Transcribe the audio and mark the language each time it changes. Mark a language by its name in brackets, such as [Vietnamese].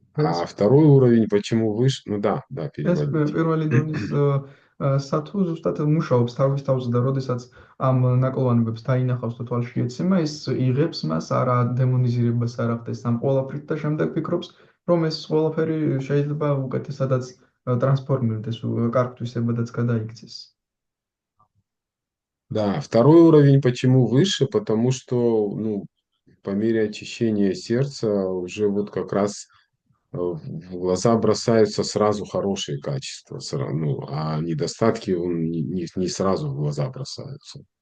[Russian] А второй уровень, почему выше? Переводите. [Georgian] პირველი დონის სათუ ზუსტად მუშაობს თავის თავზე და როდესაც ამ ნაკლოვანებებს დაინახავს და თვალში ეცემა, ის იღებს მას არა დემონიზირებას არ ახდენს ამ ყველაფრით და შემდეგ ფიქრობს, რომ ეს ყველაფერი შეიძლება უკეთესადაც ტრანსფორმირდეს, კარგ თვისებადაც გადაიქცეს. [Russian] Да, второй уровень почему выше? Потому что, по мере очищения сердца уже вот как раз в глаза бросаются сразу хорошие качества, а недостатки не сразу в глаза бросаются.